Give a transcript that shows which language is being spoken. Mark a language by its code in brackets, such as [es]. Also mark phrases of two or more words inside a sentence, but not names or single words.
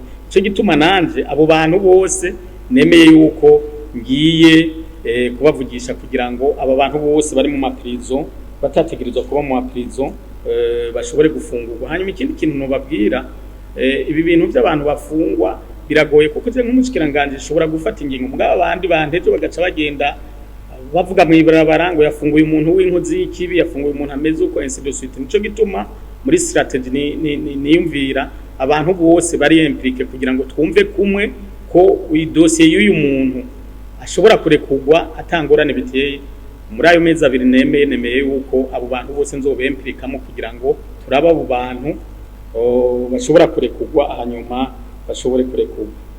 [rn] Ico gituma nanje abo bantu bose nemeye yuko ngiye kubavugisha kugira ngo aba bantu bose bari mu maprison batategerezwa kuba mu maprison bashobore gufungurwa. Hanyuma ikindi kintu nobabwira ibi bintu by'abantu bafungwa biragoye kuko je nk'umushikiranganje ushobora gufata ingingo mugabo abandi banteje bagaca bagenda bavuga mu ibarabara ngo yafunguye umuntu w'inkozi y'ikibi yafunguye umuntu ameze uko [fr] ainsi de suite. [rn] Nico gituma muri strategy niyumvira abantu bose bari impliqué kugira ngo twumve kumwe ko idosiye y'uyu muntu ashobora kurekugwa atangorane biteye muri ayo mezi 2 nemeye yuko abo bantu bose nzobempirikamo kugira ngo turaba abo bantu bashobora kurekugwa hanyuma bashobore kurekugwa